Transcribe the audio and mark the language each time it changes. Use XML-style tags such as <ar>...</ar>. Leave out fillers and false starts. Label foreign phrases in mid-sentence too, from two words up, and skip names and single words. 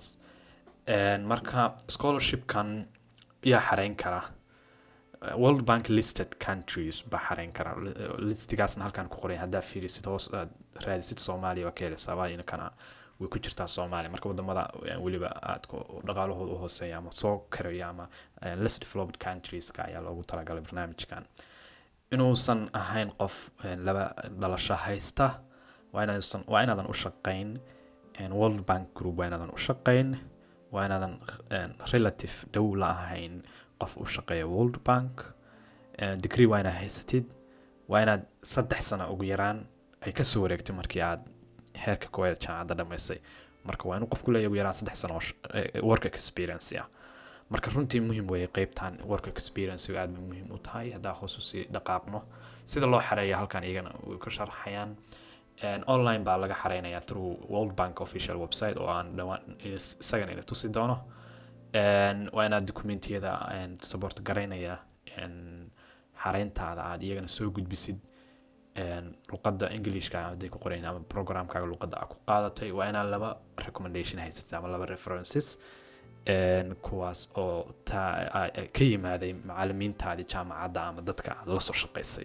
<so>marka scholarship-kan yaa xareyn kara World Bank listed countries baa xareyn kara, listigaasna halkan ku qoray. haddaa fiirisid hoos aad raadisid Soomaaliya oo ka helaysaa, waa inakana way ku jirtaa Soomaaliya. marka wadamada waliba aad ku dhaqaalahooda u hooseeya ama soo karaya ama</so> <en>less developed countries-</en> <so>ka ayaa loogu talagalay barnaamijkan. inuusan ahayn qof laba dhalasho haysta, waa inaadan u shaqayn World Bank Group, waa inaadan u shaqayn, waa inaadan relative dhow la ahayn qof u shaqeeya World Bank, degree waa inaad haysatid, waa inaad 3 sano ugu yaraan ay ka soo wareegtay markii aad heerka koowaad jaamacadda dhamaysay. marka waa inuu qofku leeyahay ugu yaraan 3 sano</so> <en>work experience</en> <so>ah. marka runtii muhiim weeye qaybtan</so> <en>work experience</en> <so>aad muhiim u tahay. haddaa hoos u sii dhaqaaqno sida loo xareeyo halkan iyagana way ka sharaxayaan. online baa laga xareynayaa through World Bank</so> <en>official website</en> <so>oo aan dhawaan isagana ila tusi doono. waa inaad dokumentiyada support garaynaya xareyntaada aad iyagana soo gudbisid luqadda Englishka haday ku qoreen ama programkaaga luqadda aad ku qaadatay. waa inaad laba recommendation haysatid ama laba references kuwaas oo ka yimaaday macallimiintaadii jaamacadda ama dadka aad la soo shaqaysay.</so>